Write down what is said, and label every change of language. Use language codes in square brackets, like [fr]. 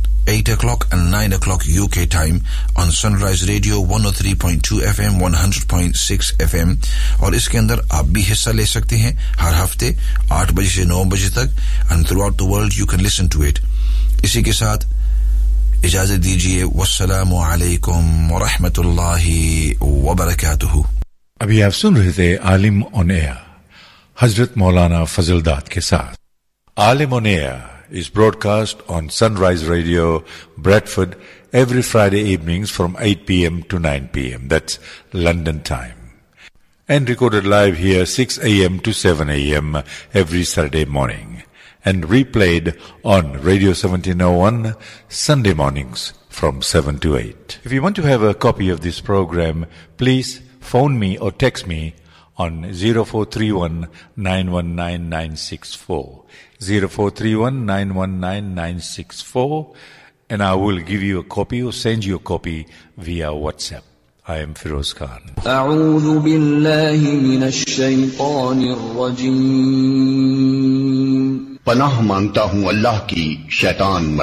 [en] 8 o'clock and 9 o'clock UK time on Sunrise Radio 103.2 FM 100.6 FM [ur] اور اس کے اندر آپ بھی حصہ لے سکتے ہیں ہر ہفتے 8 بجے سے 9 بجے تک [en] and throughout the world you can listen to it [ur] اسی کے ساتھ اجازت دیجئے والسلام علیکم ورحمۃ اللہ وبرکاتہ ابھی آپ سن رہے تھے عالم آن ایئر حضرت مولانا فضل داد کے ساتھ عالم آن year [en] is broadcast on Sunrise Radio, Bradford, every Friday evenings from 8 p.m. to 9 p.m. That's London time. And recorded live here 6 a.m. to 7 a.m. every Saturday morning. And replayed on Radio 1701 Sunday mornings from 7 to 8. If you want to have a copy of this program, please phone me or text me on 0431-919-964. 0431-919-964 and I will give you a copy or send you a copy via WhatsApp. I am Feroz Khan. [ar] أعوذ بالله من الشيطان الرجيم [ur] پناہ مانگتا ہوں اللہ کی شیطان مرد